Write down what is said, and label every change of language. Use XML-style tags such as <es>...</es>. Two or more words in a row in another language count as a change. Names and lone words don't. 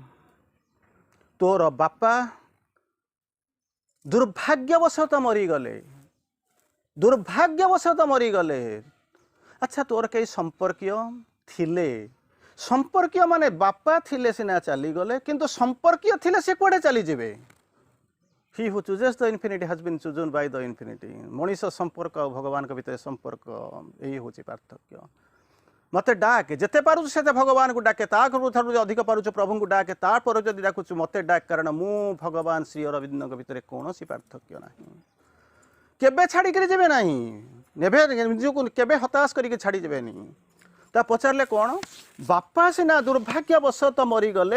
<or>ତୋର ବାପା ଦୁର୍ଭାଗ୍ୟବଶତଃ ମରିଗଲେ ଆଚ୍ଛା ତୋର କେହି ସମ୍ପର୍କୀୟ ଥିଲେ ସମ୍ପର୍କୀୟ ମାନେ ବାପା ଥିଲେ ସିନା ଚାଲିଗଲେ କିନ୍ତୁ ସମ୍ପର୍କୀୟ ଥିଲେ ସେ କୁଆଡ଼େ ଚାଲିଯିବେ</or> <en>He who chooses the infinity has been chosen by the infinity</en> <or>ମଣିଷ ସମ୍ପର୍କ ଆଉ ଭଗବାନଙ୍କ ଭିତରେ ସମ୍ପର୍କ ଏଇ ହେଉଛି ପାର୍ଥକ୍ୟ ମୋତେ ଡାକେ ଯେତେ ପାରୁଛୁ ସେତେ ଭଗବାନଙ୍କୁ ଡାକେ ତାଠାରୁ ଅଧିକ ପାରୁଛୁ ପ୍ରଭୁଙ୍କୁ ଡାକେ ତାପରେ ଯଦି ଡାକୁଛୁ ମୋତେ ଡାକ କାରଣ ମୁଁ ଭଗବାନ ଶ୍ରୀ ଅରବିନ୍ଦଙ୍କ ଭିତରେ କୌଣସି ପାର୍ଥକ୍ୟ ନାହିଁ କେବେ ଛାଡ଼ିକରି ଯିବେ ନାହିଁ ନିଜକୁ କେବେ ହତାଶ କରିକି ଛାଡ଼ିଯିବେନି ତା ପଚାରିଲେ କ'ଣ ବାପା ସିନା ଦୁର୍ଭାଗ୍ୟବଶତଃ ମରିଗଲେ</or>